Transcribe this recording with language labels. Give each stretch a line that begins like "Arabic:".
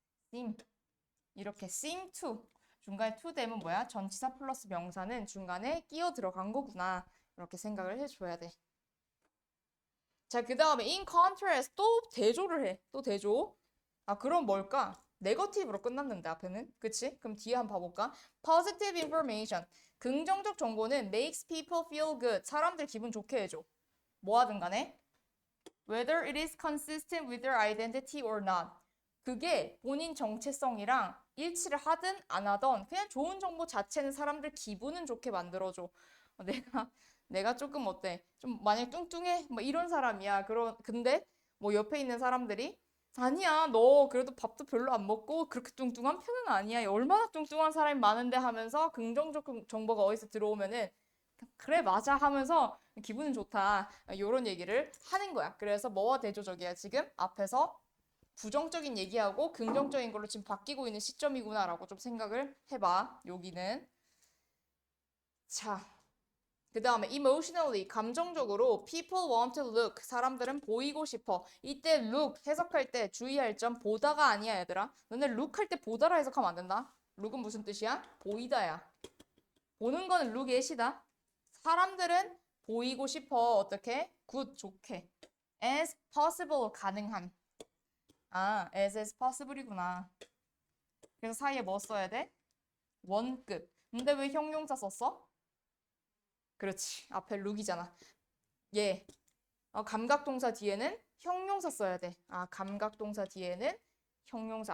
Korean: seem 이렇게 seem to 중간에 to 되면 뭐야? 전치사 플러스 명사는 중간에 끼어 들어간 거구나. 이렇게 생각을 해줘야 돼. 자, 그 다음에 in contrast 또 대조를 해. 또 대조. 그럼 뭘까? 네거티브로 끝났는데 앞에는. 그치? 그럼 뒤에 한번 봐볼까?
English: positive information.
Korean: 긍정적 정보는
English: makes people feel good.
Korean: 사람들 기분 좋게 해줘. 뭐 하든 간에.
English: whether it is consistent with their identity or not.
Korean: 그게 본인 정체성이랑 일치를 하든 안 하든 그냥 좋은 정보 자체는 사람들 기분은 좋게 만들어줘. 내가 조금 어때? 좀 만약 뚱뚱해? 뭐 이런 사람이야. 근데 뭐 옆에 있는 사람들이 아니야, 너 그래도 밥도 별로 안 먹고 그렇게 뚱뚱한 편은 아니야. 얼마나 뚱뚱한 사람이 많은데 하면서 긍정적 정보가 어디서 들어오면은 그래, 맞아 하면서 기분은 좋다. 요런 얘기를 하는 거야. 그래서 뭐와 대조적이야, 지금? 앞에서 부정적인 얘기하고 긍정적인 걸로 지금 바뀌고 있는 시점이구나라고 좀 생각을 해봐. 여기는. 자, 그 다음에 emotionally, 감정적으로
English: people want to look,
Korean: 사람들은 보이고 싶어. 이때 look 해석할 때 주의할 점 보다가 아니야, 얘들아. 너네 look 할 때 보다라 해석하면 안 된다. look은 무슨 뜻이야? 보이다야. 보는 거는 look at이다. 사람들은 보이고 싶어. 어떻게? good, 좋게.
English: as possible,
Korean: 가능한. 아, as possible이구나. 그래서 사이에 뭐 써야 돼? 원급. 근데 왜 형용사 썼어? 그렇지. 앞에 look이잖아. 예. 감각동사 뒤에는 형용사 써야 돼. 아, 감각동사 뒤에는 형용사.